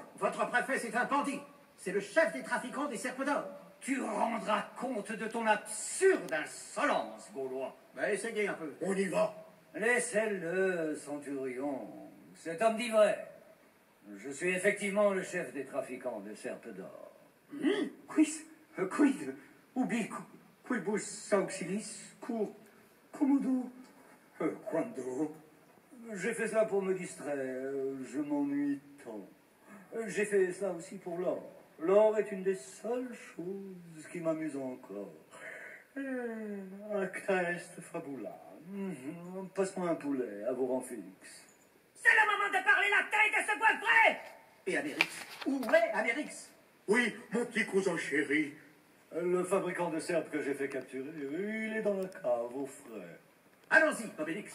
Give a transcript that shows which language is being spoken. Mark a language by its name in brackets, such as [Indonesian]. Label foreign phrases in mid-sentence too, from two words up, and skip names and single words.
[French] Votre préfet, c'est un bandit. C'est le chef des trafiquants des serpes d'or. Tu rendras compte de ton absurde insolence, Gaulois. Bah, essayez un peu. On y va. Laissez-le, centurion. Cet homme dit vrai. Je suis effectivement le chef des trafiquants de serpes d'or. Quid? [Latin] Ubi quibus auxilis commodo quando? [French] J'ai fait cela pour me distraire. Je m'ennuie tant. J'ai fait cela aussi pour l'or. L'or est une des seules choses qui m'amusent encore. [Latin] Acta est fabula. [French] Passe-moi un poulet, Aboranfix. C'est le moment de parler la tête de ce bois Et Amérix? Où est Amérix? Oui, mon petit cousin chéri. Le fabricant de serpes que j'ai fait capturer, il est dans la cave, au frais. Allons-y, Obélix.